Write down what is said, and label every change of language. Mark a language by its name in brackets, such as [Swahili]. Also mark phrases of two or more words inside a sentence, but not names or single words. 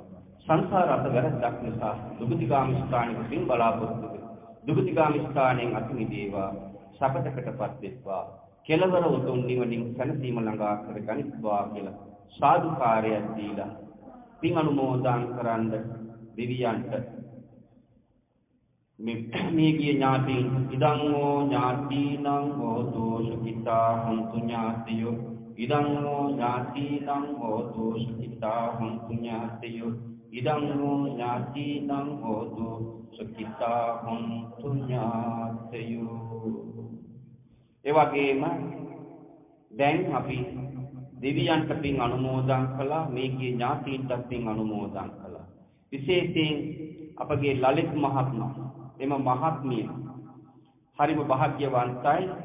[Sinhala] සංසාර අත වැරද්දක් නිසා දුගතිගාමී ස්ථානෙක පින් බලාපොරොත්තු දුගතිගාමී ස්ථානයෙන් අත මිදේවා. සපතකටපත් වෙත්වා. කෙලවර උතුම් නිවනින් සැනසීම ළඟා කරගනිත්වා කියලා සාදුකාරයක් දීලා පින් අනුමෝදන් කරන්න දෙවියන්ට මේ ගිය ඥාතීන් [Pali] ඉදං හෝ ඥාතීනං හෝතු සුඛිතා හොන්තු ඥාතියෝ ඉදං හෝ ඥාතීනං හෝතු සුඛිතා හොන්තු ඥාතියෝ ඉදං හෝ ඥාතීනං හෝතු සුඛිතා හොන්තු ඥාතියෝ. [Sinhala] ඒ වගේම දැන් අපි දෙවියන්ට පින් අනුමෝදන් කළා, මේකේ ඥාතීන්ට පින් අනුමෝදන් කළා. විශේෂයෙන් අපගේ ලලිත් මහත්මයා එම මහත්මිය හරිම භාග්‍යවන්තයි.